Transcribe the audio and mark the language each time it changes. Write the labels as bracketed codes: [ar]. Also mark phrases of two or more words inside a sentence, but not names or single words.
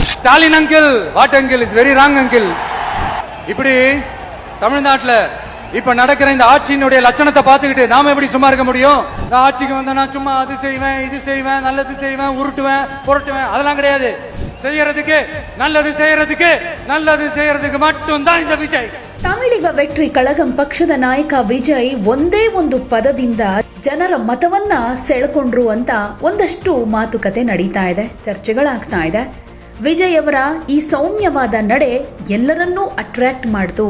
[ta] ஸ்டாலின் அங்கிள், [en] what uncle is very wrong uncle. [ta] இப்படி தமிழ்நாட்டில் இப்ப நடக்கிற இந்த ஆட்சியினுடைய லட்சணத்தை பார்த்துக்கிட்டு நாம எப்படி சும்மா இருக்க முடியும்? இந்த ஆட்சிக்கு வந்தா நான் சும்மா அது செய்வேன், இது செய்வேன், நல்லது செய்வேன், உருட்டுவேன், புரட்டுவேன், அதெல்லாம் கிடையாது. செய்யறதுக்கு நல்லது செய்யறதுக்கு மட்டும்தான் இந்த விஜய். [kn] ತಮಿಳಿಗ ವೆಟ್ರಿ ಕಳಗಂ ಪಕ್ಷದ ನಾಯಕ ವಿಜಯ್ ಒಂದೇ ಒಂದು ಪದದಿಂದ ಜನರ ಮತವನ್ನ ಸೆಳೆಕೊಂಡ್ರು ಅಂತ ಒಂದಷ್ಟು ಮಾತುಕತೆ ನಡೀತಾ ಇದೆ, ಚರ್ಚೆಗಳಾಗ್ತಾ ಇದೆ. ವಿಜಯ್ ಅವರ ಈ ಸೌಮ್ಯವಾದ ನಡೆ ಎಲ್ಲರನ್ನೂ ಅಟ್ರಾಕ್ಟ್ ಮಾಡಿತು.